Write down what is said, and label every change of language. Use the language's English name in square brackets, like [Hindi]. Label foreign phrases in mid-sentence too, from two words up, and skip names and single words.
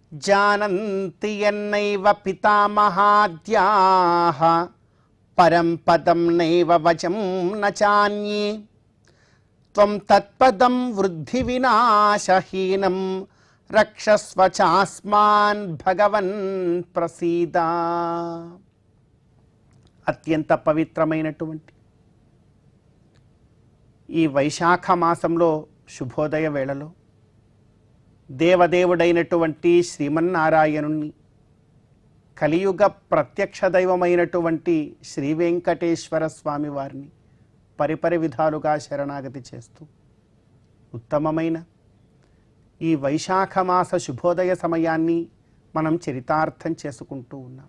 [Sanskrit] जानन्ति यन्नैव पितामहाद्याः परं पदं नैव वचं न चान्ये त्वं तत्पदं वृद्धिविनाशहीनं रक्षस्व चास्मान् भगवन् प्रसीद. [Telugu] అత్యంత పవిత్రమైనటువంటి ఈ వైశాఖ మాసంలో శుభోదయ వేళలో దేవదేవుడైనటువంటి శ్రీమన్నారాయణుణ్ణి, కలియుగ ప్రత్యక్ష దైవమైనటువంటి శ్రీ వెంకటేశ్వర స్వామి వారిని పరిపరి విధాలుగా శరణాగతి చేస్తూ ఉత్తమమైన ఈ వైశాఖ మాస శుభోదయ సమయాన్ని మనం చరితార్థం చేసుకుంటూ ఉన్నాం.